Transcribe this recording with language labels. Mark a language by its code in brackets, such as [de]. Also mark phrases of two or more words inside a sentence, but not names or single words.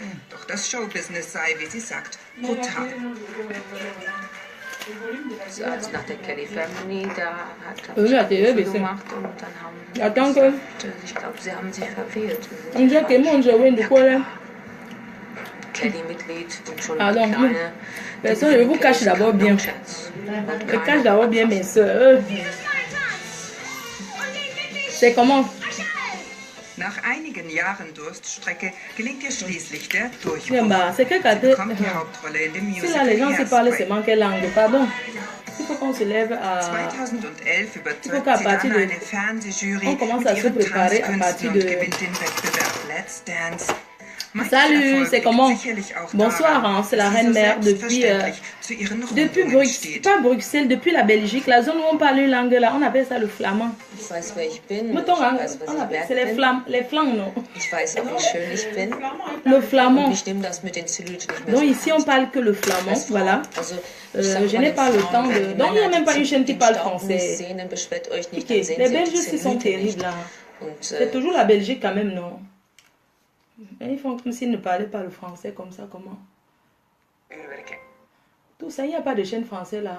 [de] Doch das Showbusiness sei, wie sie sagt, brutal. Also nach der Kelly Family, da hat er gemacht und dann haben ich glaube, sie haben sich verfehlt. Kelly-Mitglied und schon eine kleine... [fr] Personne, je vous cache d'abord bien. Je cache d'abord bien mes soeurs. C'est comment? [de] Nach einigen Jahren Durststrecke gelingt ihr schließlich der Durchbruch. Sie bekommt die Hauptrolle in dem Musical Hairspray. [fr] Il faut qu'on se lève à... [de] 2011 überzeugt sie dann eine Fernsehjury mit ihren Tanzkünsten und gewinnt den Wettbewerb Let's Dance. [fr] Salut, c'est comment? Bonsoir, hein, c'est la reine mère depuis pas Bruxelles, depuis la Belgique, la zone où on parle une langue là, on appelle ça le flamand. [de] Ich weiß, wer ich bin. [fr] C'est les flamands, non? [de] Ich weiß auch, wie schön ich bin. [fr] Le flamand. [de] Und ich nehme das mit den Zelluliten nicht mehr. [fr] Donc ici on parle que le flamand, voilà. Je n'ai pas le temps de... Donc il n'y a même pas une chaîne qui parle français. Ok, les Belges aussi sont terribles là. C'est toujours la Belgique quand même, non? Ils font comme s'ils ne parlaient pas le français comme ça, comment? Tout ça, il n'y a pas de chaîne française là.